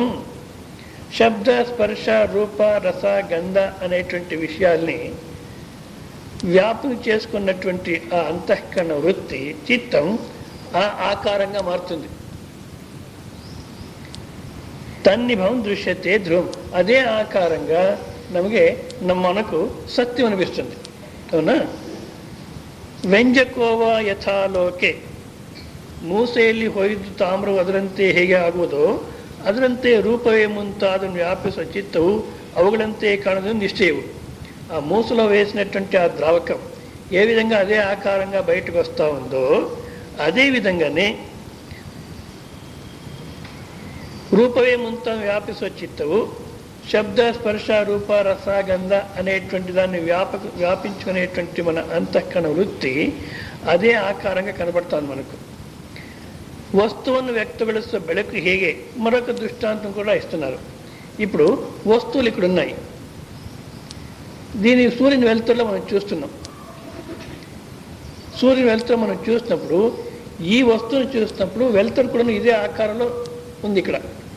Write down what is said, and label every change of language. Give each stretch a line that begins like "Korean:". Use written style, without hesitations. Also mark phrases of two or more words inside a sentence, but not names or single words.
Telugu: శబ్ద, స్పర్శ, రూప, రస, గంధ అనేటువంటి విషయాల్ని వ్యాప్తి చేసుకున్నటువంటి ఆ అంతఃకరణ వృత్తి, చిత్తం ఆ ఆకారంగా మారుతుంది.
Sanskrit: తన్నిభం దృశ్యతే ధ్రువం.
Telugu: అదే ఆకారంగా మనకు సత్యం అనిపిస్తుంది. అవునా?
Sanskrit: ವ್ಯಂಜಕೋವಾ ಯಥಾಲೋಕೆ
Kannada: ಮೂಸೆಯಲ್ಲಿ ಹೊಯ್ದು ತಾಮ್ರವು ಅದರಂತೆ ಹೇಗೆ ಆಗುವುದೋ ಅದರಂತೆ ರೂಪವೇ ಮುಂತಾದನ್ನು ವ್ಯಾಪಿಸುವ ಚಿತ್ತವು ಅವುಗಳಂತೆ ಕಾಣುವುದು ನಿಶ್ಚಯವು.
Telugu: ఆ మూసలో వేసినటువంటి ఆ ద్రావకం ఏ విధంగా అదే ఆకారంగా బయటకు వస్తూ ఉందో అదే విధంగానే
Kannada: ರೂಪವೇ ಮುಂತಂ ವ್ಯಾಪಿಸುವ ಚಿತ್ತವು
Telugu: శబ్ద, స్పర్శ, రూప, రస, గంధ అనేటువంటి దాన్ని వ్యాపించుకునేటువంటి మన అంతఃకరణ వృత్తి అదే ఆకారంగా కనబడుతుంది మనకు. వస్తువును వ్యక్తపరుస్తున్న
Kannada: ಬೆಳಕು ಹೇಗೆ
Telugu: మరొక దృష్టాంతం కూడా ఇస్తున్నారు. ఇప్పుడు వస్తువులు ఇక్కడ ఉన్నాయి. దీని సూర్యుని వెలుతురులో మనం చూస్తున్నాం. సూర్యుని వెలుతురు మనం చూసినప్పుడు ఈ వస్తువును చూసినప్పుడు వెలుతురు కూడా ఇదే ఆకారంలో ఉంది ఇక్కడ.